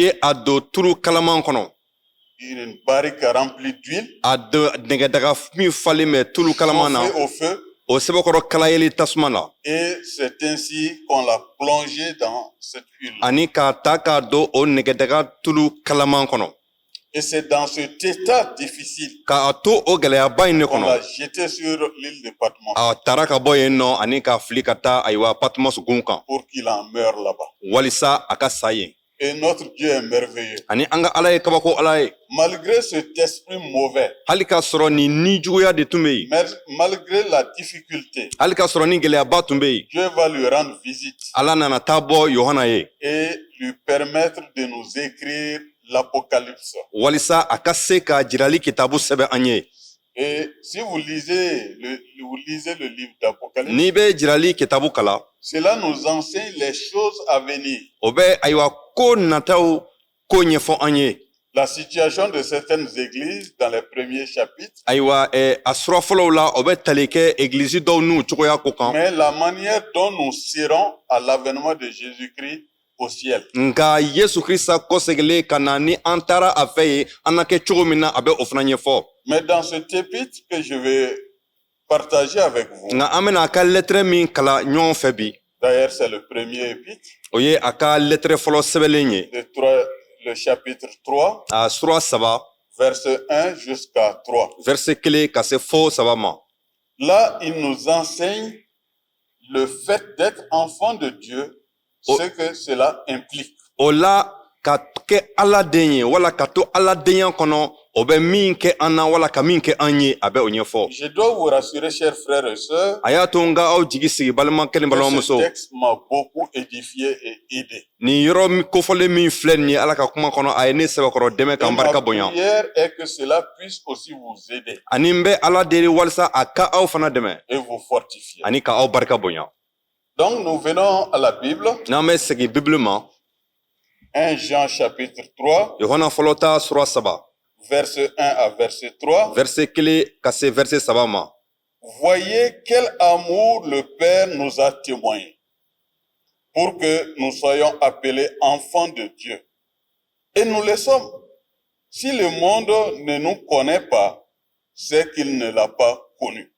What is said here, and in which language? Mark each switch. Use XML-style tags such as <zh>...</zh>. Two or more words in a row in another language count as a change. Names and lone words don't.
<fr>Une barrique remplie d'huile. Chauffée au feu. Et c'est ainsi qu'on l'a plongé dans cette huile. Et c'est dans cet état difficile</fr> <bm>Ka a to o gɛlɛyaba in ne</bm> <fr>qu'on</fr> <bm>kɔnɔ</bm> <fr>l'a jeté sur l'île de Patmos</fr> <bm>a taara ka bɔ yen nɔ ani ka fili ka taa ayiwa Patmos gun kan</bm> <fr>pour qu'il en meure là-bas.</fr> <bm>walisa a ka sa yen</bm> <fr>Et notre Dieu est merveilleux.</fr> <bm>ani an ka Ala ye kabako Ala ye</bm> <fr>Malgré cet esprit mauvais,</fr> <bm>hali k'a sɔrɔ nin ni juguya de tun bɛ yen</bm> <fr>malgré la difficulté,</fr> <bm>hali k'a sɔrɔ ni gɛlɛyaba tun bɛ yen</bm> <fr>Dieu va lui rendre visite</fr> <bm>Ala nana taa bɔ Yohana ye</bm> <fr>et lui permettre de nous écrire l'Apocalypse.</fr> <bm>walisa a ka se ka jirali kitabu sɛbɛn an ye</bm> <fr>Et si vous lisez le livre d'Apocalypse,</fr> <bm>n'i bɛ jirali kitabu kalan</bm> <fr>cela nous enseigne les choses à venir.</fr> <bm>o bɛ ayiwa ko nataw ko ɲɛfɔ an ye</bm> <fr>La situation de certaines églises dans les premiers chapitres,</fr> <bm>ayiwa a sura fɔlɔw la o bɛ tali kɛ egilizi dɔw n'u cogoya ko kan</bm> <fr>mais la manière dont nous serons à l'avènement de Jésus-Christ au ciel.</fr> <bm>nka Yesu Krista kɔseginlen ka na ni an taara a fɛ ye an na kɛ cogo min na a bɛ o fana ɲɛfɔ</bm> <fr>Mais dans cet épître que je vais partager avec vous,</fr> <bm>nka an bɛna a ka lɛtɛrɛ min kalan ɲɔgɔn fɛ bi</bm> <fr>d'ailleurs c'est le premier épître,</fr> <bm>o ye a ka lɛtɛrɛ fɔlɔ sɛbɛnlen ye</bm> <fr>le chapitre 3,</fr> <bm>a sura 3</bm> <fr>verset 1 jusqu'à 3.</fr> <bm>verset 1 ka se fo 3 ma</bm> <fr>Là, il nous enseigne le fait d'être enfant de Dieu, ce que cela implique.</fr> <bm>o la ka kɛ Ala den ye wala ka to Ala denya kɔnɔ o bɛ min kɛ an na wala ka min kɛ an ye a bɛ o ɲɛfɔ</bm> <fr>Je dois vous rassurer, chers frères et sœurs,</fr> <bm>a y'a to n ka aw jigi sigi balimakɛ ni</bm> <fr>que ce</fr> <bm>balimamuso</bm> <fr>texte m'a beaucoup édifié et aidé.</fr> <bm>nin yɔrɔ kofɔlen min filɛ nin ye Ala ka kuma kɔnɔ a ye ne sɛbɛkɔrɔ dɛmɛ</bm> <fr>Et</fr> <bm>k'an ma barika bonya</bm> <fr>prière est que cela puisse aussi vous aider</fr> <bm>ani n bɛ Ala deli walisa a ka aw fana dɛmɛ</bm> <fr>et vous fortifier.</fr> <bm>ani ka aw barika bonya</bm> <fr>Donc, nous venons à la Bible,</fr> <bm>n'an bɛ segin Bibili ma</bm> <fr>1 Jean chapitre 3,</fr> <bm>Yohana fɔlɔ ta sura 3</bm> <fr>verset 1 à verset 3.</fr> <bm>verset 1 ka se verset 3 ma</bm> <fr>Voyez quel amour le Père nous a témoigné pour que nous soyons appelés enfants de Dieu. Et nous le sommes. Si le monde ne nous connaît pas, c'est qu'il ne l'a pas connu.</fr>